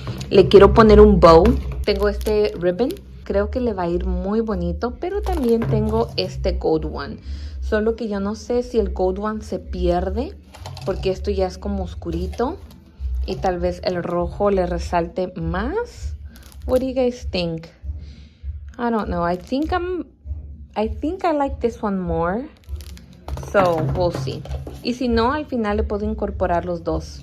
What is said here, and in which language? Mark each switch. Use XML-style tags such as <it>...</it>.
<es>Le quiero poner un bow. Tengo este ribbon, creo que le va a ir muy bonito, pero también tengo este</es> <en>gold one.</en> <es>Solo que yo no sé si el</es> <en>gold one</en> <es>se pierde, porque esto ya es como oscurito y tal vez el rojo le resalte más.</es> <en>What do you guys think? I don't know. I think I like this one more. So we'll see.</en> <es>Y si no, al final le puedo incorporar los dos.</es>